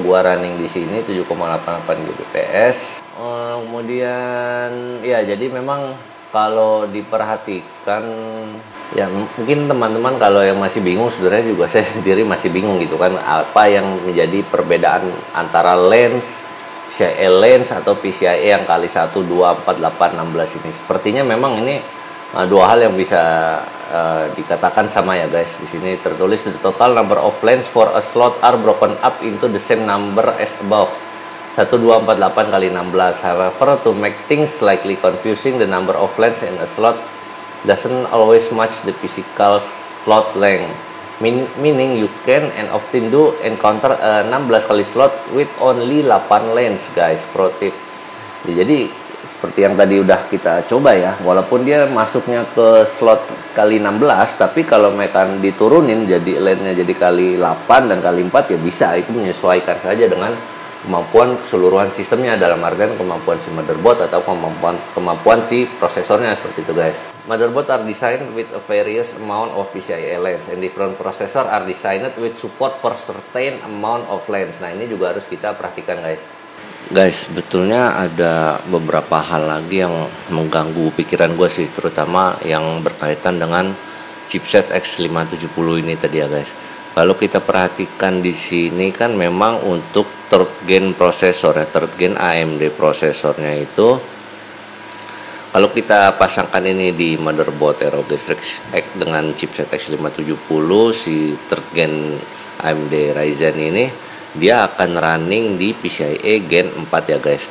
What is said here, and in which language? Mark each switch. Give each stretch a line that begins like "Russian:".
Indonesian: Gua running di sini 7,88 Gbps. Kemudian ya, jadi memang kalau diperhatikan ya, mungkin teman-teman kalau yang masih bingung, sebenarnya juga saya sendiri masih bingung gitu kan, apa yang menjadi perbedaan antara lens PCIe lens atau PCIe yang kali 1, 2, 4, 8, 16 ini. Sepertinya memang ini dua hal yang bisa dikatakan sama ya guys. Di sini tertulis
English: the total number of lanes for a slot are broken up into the same number as above. 1, 2, 4, 8 kali 16. However, to make things slightly confusing, the number of lanes in a slot doesn't always match the physical slot length. Meaning you can and often do encounter 16 kali slot with only 8 lanes guys.
Indonesian: Pro tip. Jadi seperti yang tadi udah kita coba ya, walaupun dia masuknya ke slot kali 16, tapi kalau mereka diturunin jadi lane-nya jadi kali 8 dan kali 4 ya bisa. Itu menyesuaikan saja dengan kemampuan keseluruhan sistemnya, dalam artian kemampuan si motherboard atau kemampuan si prosesornya, seperti itu guys.
English: Motherboard are designed with a various amount of PCIe lanes, and different processor are designed with support for certain amount of lanes.
Indonesian: Nah, ini juga harus kita perhatikan guys. Guys, betulnya ada beberapa hal lagi yang mengganggu pikiran gue sih, terutama yang berkaitan dengan chipset X570 ini tadi ya guys. Kalau kita perhatikan di sini kan memang untuk third gen prosesor ya, third gen AMD prosesornya itu, kalau kita pasangkan ini di motherboard ROG Strix X dengan chipset X570, si third gen AMD Ryzen ini, dia akan running di PCIe Gen 4 ya guys.